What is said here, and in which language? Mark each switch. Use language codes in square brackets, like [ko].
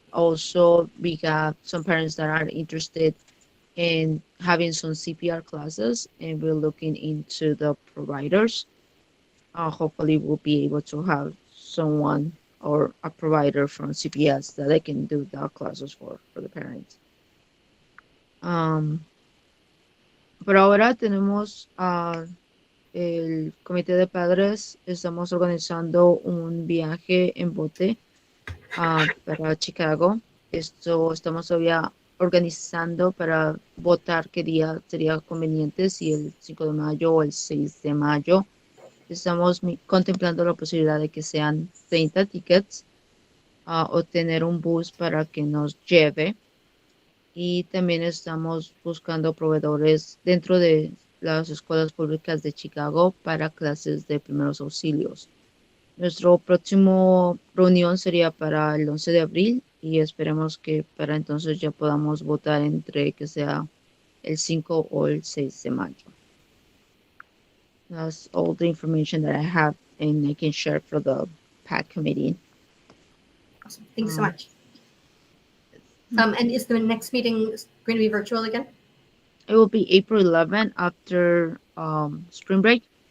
[en] Also, we got some parents that are interested in having some CPR classes, and we're looking into the providers. Hopefully, we'll be able to have someone or a provider from CPS that they can do the classes for the parents. [es] Por ahora tenemos el comité de padres, estamos organizando un viaje en bote para Chicago. Esto estamos todavía organizando para votar qué día sería conveniente, si el 5 de mayo o el 6 de mayo. Estamos contemplando la posibilidad de que sean 30 tickets o tener un bus para que nos lleve. Y también estamos buscando proveedores dentro de las escuelas públicas de Chicago para clases de primeros auxilios. Nuestro próximo reunión sería para el 11 de abril y esperemos que para entonces ya podamos votar entre que sea el 5 o el 6 de mayo. [en] That's all the information that I have and I can share for the PAC committee. Awesome. Thanks so much. And is the next meeting going to be virtual again? It will be April 11 after spring break.